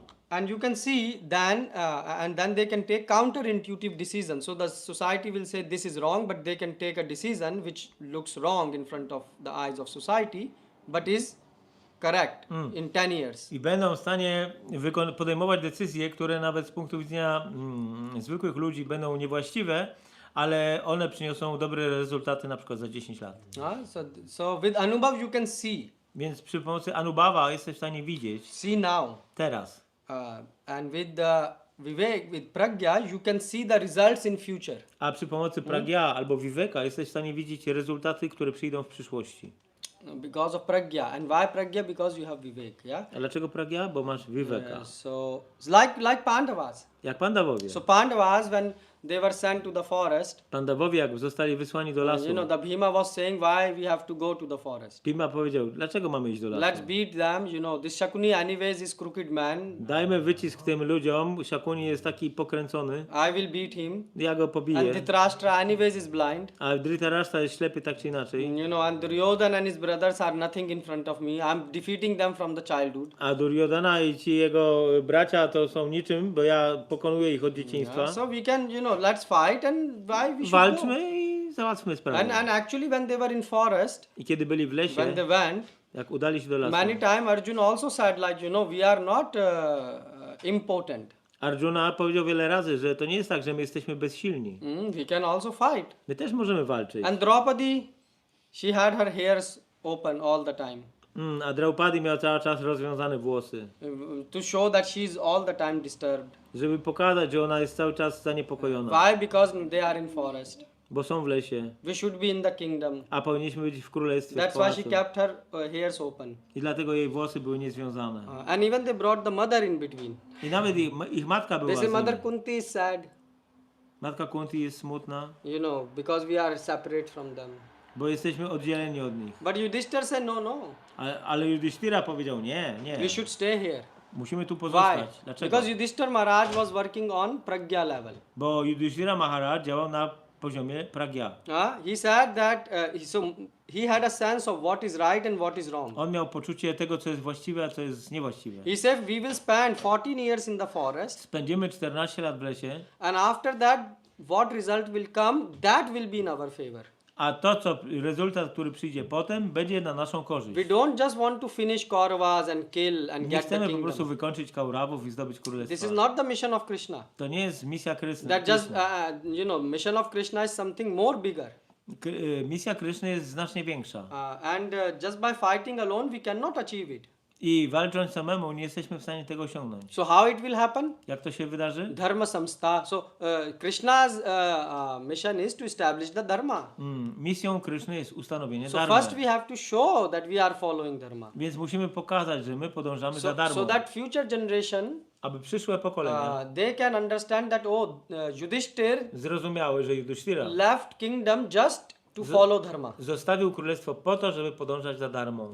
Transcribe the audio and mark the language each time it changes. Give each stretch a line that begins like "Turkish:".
English: And you can see then and then they can take counterintuitive decisions. So the society will say this is wrong, but they can take a decision which looks wrong in front of the eyes of society, but is correct in 10 years.
Polish: I będą w stanie podejmować decyzje, które nawet z punktu widzenia zwykłych ludzi będą niewłaściwe, ale one przyniosą dobre rezultaty na przykład za 10 lat.
English: So with Anubhav you can see
Polish: Więc przy pomocy Anubhava jesteś w stanie widzieć
English: now.
Polish: teraz.
English: And with the Vivek, with Pragya, you can see the results in future.
Polish: A przy pomocy Pragya albo Viveka jesteś w stanie widzieć rezultaty, które przyjdą w przyszłości.
English: Because of Pragya. And why Pragya? Because you have Vivek, yeah?
Polish: A dlaczego Pragya? Bo masz Viveka.
English: So it's like Pandavas.
Polish: Jak Pandavowie.
English: So Pandavas, when they were sent to the forest,
Polish: Pandawowie jak zostali wysłani do lasu,
English: the Bhima was saying, why we have to go to the forest?
Polish: Bhima powiedział, dlaczego mamy iść do lasu?
English: Let's beat them, this Shakuni anyways is crooked man.
Polish: Dajmy wycisk tym ludziom, Shakuni jest taki pokręcony,
English: I will beat him.
Polish: ja go
English: And
Polish: pobiję.
English: Dhritarashtra anyways is blind.
Polish: A Dhritarashtra jest ślepy tak czy inaczej.
English: And Duryodhana and his brothers are nothing in front of me. I'm defeating them from the childhood.
Polish: A Duryodhana i ci jego bracia to są niczym, bo ja pokonuję ich od dzieciństwa.
English: So we can, let's fight and why we should go.
Polish: Walczmy i załatwmy sprawę.
English: And actually when they were in forest,
Polish: I kiedy byli w
English: when
Polish: lesie,
English: they went,
Polish: jak udali się do lasu,
English: many times Arjuna also said like, we are not impotent.
Polish: Arjuna powiedział wiele razy, że to nie jest tak, że my jesteśmy bezsilni.
English: We can also fight.
Polish: My też możemy walczyć.
English: And Draupadi, she had her hairs open all the time.
Polish: A Draupadi miała cały czas rozwiązane włosy,
English: To show that she is all the time disturbed.
Polish: żeby pokazać, że ona jest cały czas zaniepokojona,
English: Why? Because they are in forest.
Polish: bo są w lesie,
English: We should be in the kingdom.
Polish: a powinniśmy być w królestwie, w
English: That's why she
Polish: pałacu.
English: kept her hairs open.
Polish: I dlatego jej włosy były niezwiązane.
English: And even they brought the mother in between.
Polish: I nawet ich matka była
English: They
Polish: z
English: say
Polish: nimi.
English: Mother Kunti is sad,
Polish: Matka Kunti jest smutna,
English: because we are separate from them.
Polish: bo jesteśmy oddzieleni od nich.
English: But Yudhishthir said, no.
Polish: Ale Yudhishthira powiedział, nie,
English: We should stay here.
Polish: musimy tu
English: Why?
Polish: pozostać. Dlaczego?
English: Because Yudhishthir Maharaj was working on Pragya level.
Polish: Bo Yudhishthira Maharaj działał na poziomie Pragya.
English: He said that he had a sense of what is right and what is wrong.
Polish: On miał poczucie tego, co jest właściwe, a co jest niewłaściwe.
English: He said we will spend 14 years in the forest,
Polish: Spędzimy 14 lat w lesie,
English: and after that what result will come, that will be in our favor.
Polish: a to, co rezultat, który przyjdzie potem, będzie na naszą korzyść.
English: We don't just want to finish Kauravas and kill and
Polish: Nie
English: get the
Polish: chcemy po prostu
English: kingdom.
Polish: wykończyć Kaurawów i zdobyć
English: This is
Polish: królestwo.
English: not the mission of Krishna.
Polish: To nie jest misja Kryszny.
English: That just mission of Krishna is something more bigger.
Polish: Misja Kryszny jest znacznie większa.
English: And just by fighting alone we cannot achieve it.
Polish: I walcząc samemu nie jesteśmy w stanie tego osiągnąć.
English: So how it will happen?
Polish: Jak to się wydarzy?
Sanskrit: Dharma samstha.
English: So Krishna's mission is to establish the dharma.
Polish: Misją Kryszny jest ustanowienie
English: So
Polish: dharmy.
English: first we have to show that we are following dharma.
Polish: Więc musimy pokazać, że my podążamy za darmą.
English: So that future generation
Polish: Aby przyszłe pokolenia
English: they can understand that Yudhishthir
Polish: zrozumiały, że Yudhishthira
English: left kingdom just to follow dharma.
Polish: zostawił królestwo po to, żeby podążać za darmą.